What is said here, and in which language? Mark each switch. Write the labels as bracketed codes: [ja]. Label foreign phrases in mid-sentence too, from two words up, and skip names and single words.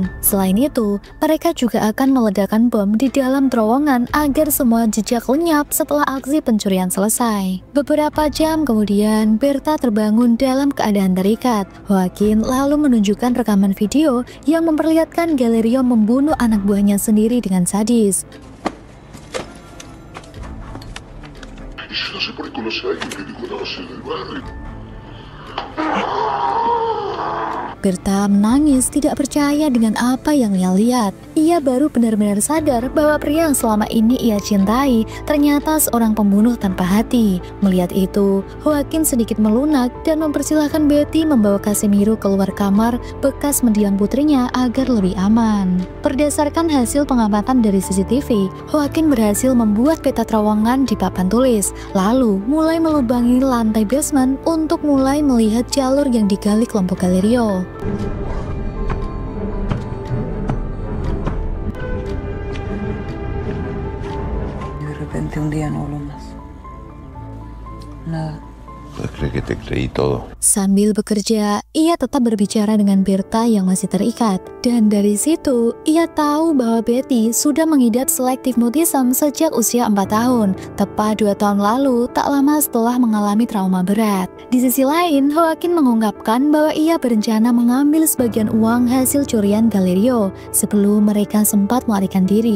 [id] Selain itu, mereka juga akan meledakkan bom di dalam terowongan agar semua jejak lenyap setelah aksi pencurian selesai. Beberapa jam kemudian, Berta terbangun dalam keadaan terikat. Joaquin lalu menunjukkan rekaman video yang memperlihatkan Galerio membunuh anak buahnya sendiri dengan sadis. [es] Yo no sé por qué conoce a alguien que dijo conoce del barrio. [id] Berta menangis, tidak percaya dengan apa yang ia lihat. Ia baru benar-benar sadar bahwa pria yang selama ini ia cintai ternyata seorang pembunuh tanpa hati. Melihat itu, Joaquin sedikit melunak dan mempersilahkan Betty membawa Casimiro keluar kamar bekas mendiang putrinya agar lebih aman. Berdasarkan hasil pengamatan dari CCTV, Joaquin berhasil membuat peta terowongan di papan tulis, lalu mulai melubangi lantai basement untuk mulai melihat jalur yang digali kelompok Galerio. [es] De repente un día no hablo más. Nada. ¿Puedes creer que te creí todo? [id] Sambil bekerja, ia tetap berbicara dengan Berta yang masih terikat. Dan dari situ, ia tahu bahwa Betty sudah mengidap [en] selective mutism [id] sejak usia 4 tahun. Tepat 2 tahun lalu, tak lama setelah mengalami trauma berat. Di sisi lain, Joaquin mengungkapkan bahwa ia berencana mengambil sebagian uang hasil curian Galerio sebelum mereka sempat melarikan diri.